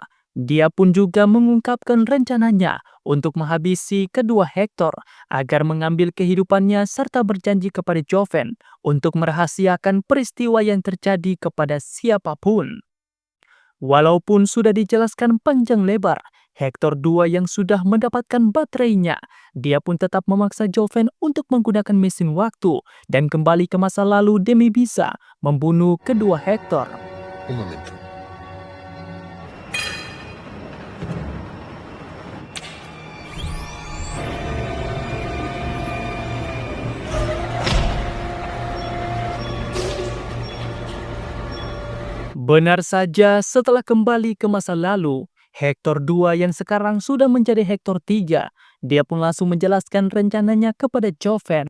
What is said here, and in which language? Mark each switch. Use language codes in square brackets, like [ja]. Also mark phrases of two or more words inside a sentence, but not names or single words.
[id] Dia pun juga mengungkapkan rencananya untuk menghabisi kedua Hector agar mengambil kehidupannya serta berjanji kepada Joven untuk merahasiakan peristiwa yang terjadi kepada siapapun. Walaupun sudah dijelaskan panjang lebar, Hector II yang sudah mendapatkan baterainya, dia pun tetap memaksa Joven untuk menggunakan mesin waktu dan kembali ke masa lalu demi bisa membunuh kedua Hector. [es] Un momento. [id] Benar saja, setelah kembali ke masa lalu, Hector II yang sekarang sudah menjadi Hector III, dia pun langsung menjelaskan rencananya kepada Joven.